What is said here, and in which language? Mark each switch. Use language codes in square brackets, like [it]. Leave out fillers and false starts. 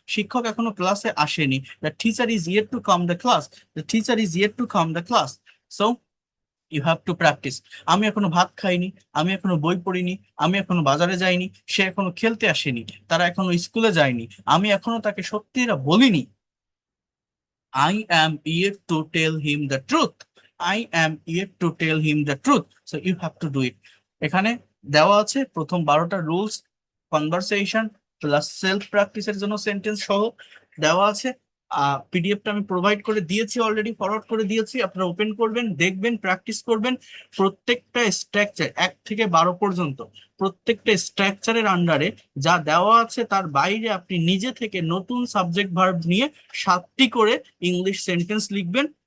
[bn] শিক্ষক এখনো ক্লাসে আসেনি, [en] The teacher is yet to come the class, the teacher is yet to come the class. So you have to practice. [bn] আমি এখনো ভাত খাইনি, আমি এখনো বই পড়িনি, আমি এখনো বাজারে যাইনি, সে এখনো খেলতে আসেনি, তারা এখনো স্কুলে যায়নি, আমি এখনো তাকে সত্যিটা বলিনি, [en] I am yet to tell him the truth. I am yet to tell him the truth. So you have to do it. [bn] এখানে দেওয়া আছে প্রথম 12টা রুলস, কনভারসেশন প্লাস সেলফ প্র্যাকটিসের জন্য সেন্টেন্স সহ দেওয়া আছে। পিডিএফটা আমি প্রোভাইড করে দিয়েছি, অলরেডি ফরওয়ার্ড করে দিয়েছি। আপনারা ওপেন করবেন, দেখবেন, প্র্যাকটিস করবেন। প্রত্যেকটা স্ট্রাকচার 1 থেকে 12 পর্যন্ত প্রত্যেকটা স্ট্রাকচারের আন্ডারে যা দেওয়া আছে তার বাইরে আপনি নিজে থেকে নতুন সাবজেক্ট ভার্ব নিয়ে 7টি করে ইংলিশ সেন্টেন্স লিখবেন।